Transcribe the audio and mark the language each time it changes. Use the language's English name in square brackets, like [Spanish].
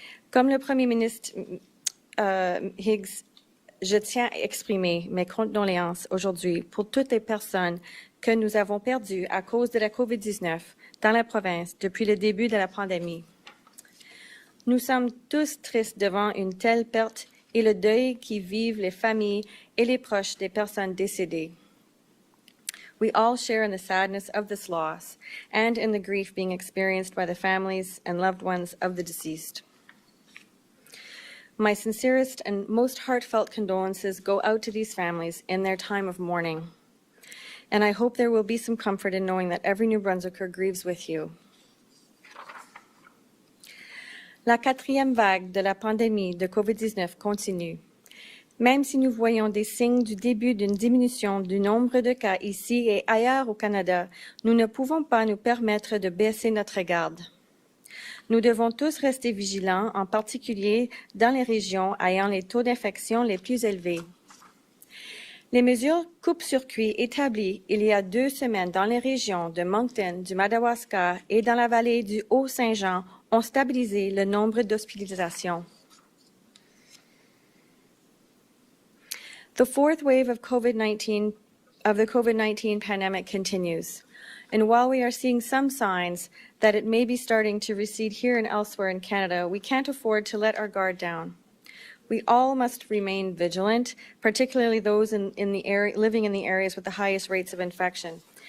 [French] Comme le Premier ministre Higgs, je tiens à exprimer mes condoléances aujourd'hui pour toutes les personnes que nous avons perdues à cause de la COVID-19 dans la province depuis le début de la pandémie. Nous sommes tous tristes devant une telle perte et le deuil qui vivent les familles et les proches des personnes décédées. [English] We all share in the sadness of this loss and in the grief being experienced by the families and loved ones of the deceased. My sincerest and most heartfelt condolences go out to these families in their time of mourning. And I hope there will be some comfort in knowing that every New Brunswicker grieves with you. [French] La 4e vague de la pandémie de COVID-19 continue. Même si nous voyons des signes du début d'une diminution du nombre de cas ici et ailleurs au Canada, nous ne pouvons pas nous permettre de baisser notre garde. Nous devons tous rester vigilants, en particulier dans les régions ayant les taux d'infection les plus élevés. Les mesures coupe-circuit établies il y a 2 semaines dans les régions de Moncton, du Madawaska et dans la vallée du Haut-Saint-Jean ont stabilisé le nombre d'hospitalisations. [English] The 4th wave of the COVID-19 pandemic continues. And while we are seeing some signs that it may be starting to recede here and elsewhere in Canada, we can't afford to let our guard down. We all must remain vigilant, particularly those living in the areas with the highest rates of infection.